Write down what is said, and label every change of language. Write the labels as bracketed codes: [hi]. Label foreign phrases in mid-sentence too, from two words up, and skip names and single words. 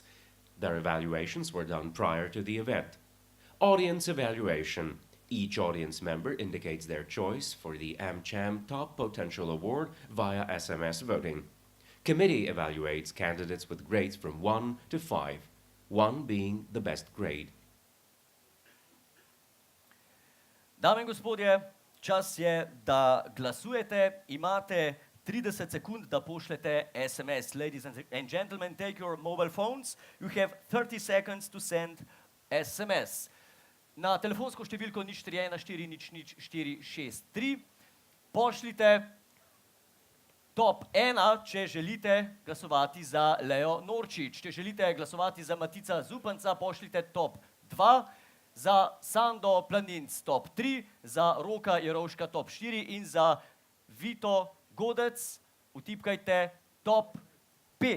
[en] Their evaluations were done prior to the event. Audience evaluation. Each audience member indicates their choice for the AmCham Top Potential Award via SMS voting. Committee evaluates candidates with grades from 1 to 5, 1 being the best grade. [sl] Dame in gospodje, čas je, da glasujete. Imate 30 sekund, da pošljete SMS. [en] Ladies and gentlemen, take your mobile phones. You have 30 seconds to send SMS. [sl] Na telefonsko številko 041 400 463 pošljite top 1, če želite glasovati za Leo Norčič. Če želite glasovati za Matica Zupanca, pošljite top 2, za Sando Planinc top 3, za Roka Jerovška top 4 in za Vito Godec vtipkajte top 5.